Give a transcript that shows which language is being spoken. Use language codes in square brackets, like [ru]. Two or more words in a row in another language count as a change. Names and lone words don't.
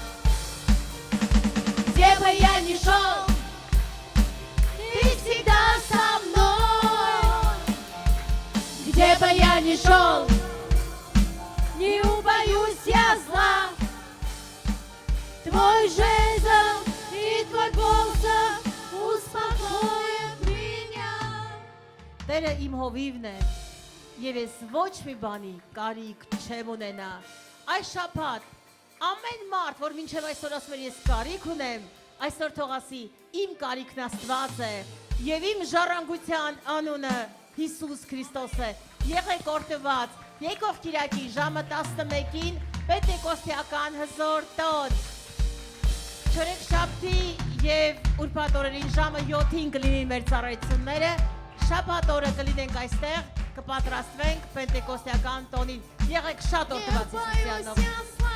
[ru] Где бы я ни шел, ты всегда со мной. Где бы я ни шел, не убоюсь я зла. Твой жезл и твой посох успокоит меня. [hy] Տերը իմ հովիվն է, եւ ես ոչ մի բանի կարիք չեմ ունենա։ Այս շաբաթ ամեն մարդ, որ մինչև այսօր ասում էր ես կարիք ունեմ, այսօր թող ասի իմ կարիքն Աստված է եւ իմ ժառանգության անունը Հիսուս Քրիստոս է։ Եղեք օրհնված, եկող Կիրակի ժամը 11-ին Պենտեկոստեական հզոր տոն։ Չորեքշաբթի եւ ուրբաթ օրերին ժամը 7-ին կլինի մեր ծառայությունները, շաբաթ օրը կլինենք այստեղ, կպատրաստվենք Պենտեկոստեական տոնին։ Եղեք շատ օրհնված Հիսուսյանով։